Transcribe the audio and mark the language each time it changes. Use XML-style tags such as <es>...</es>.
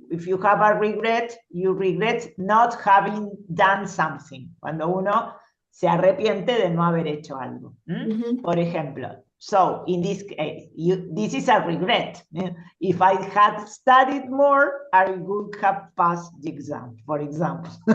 <en>If you have a regret, you regret not having done something.</en> <es>Cuando uno se arrepiente de no haber hecho algo. Por ejemplo,</es> <en>so in this case, this is a regret. If I had studied more, I would have passed the exam, for example.</en>